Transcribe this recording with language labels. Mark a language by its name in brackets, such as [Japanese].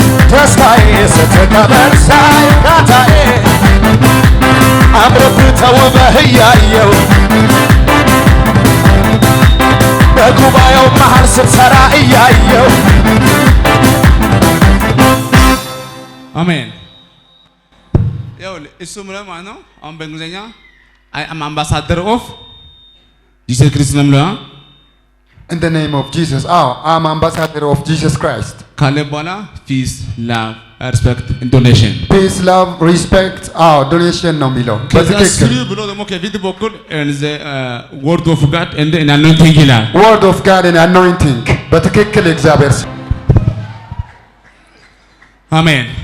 [Amharic] ደስታዬ ስትከበር ሳይ እርካታዬ አምሮብህ ተውበህ እያየሁ በጉባኤው መሃል ስትሰራ እያየሁ አሜን። ያው እሱ ምንም ማለት ነው አሁን በእንግሊዝኛ [English] አይ አም አምባሳደር ኦፍ ጂሰስ ክራይስት [Amharic] ነው ማለት [English] In the name of Jesus. Oh, I'm ambassador of Jesus Christ. [Amharic] ካለ በኋላ [English] ፒስ ላቭ ሪስፔክት ዶኔሽን ፒስ ላቭ ሪስፔክት ዶኔሽን [Amharic] ነው የሚለው በትክክል ብሎ ደግሞ ከፊት በኩል [English] ወርድ ኦፍ ጋድ ኤንድ አኖይንቲንግ [Amharic] ይላል። [English] ወርድ ኦፍ ጋድ ኤንድ አኖይንቲንግ [Amharic] በትክክል እግዚአብሔር አሜን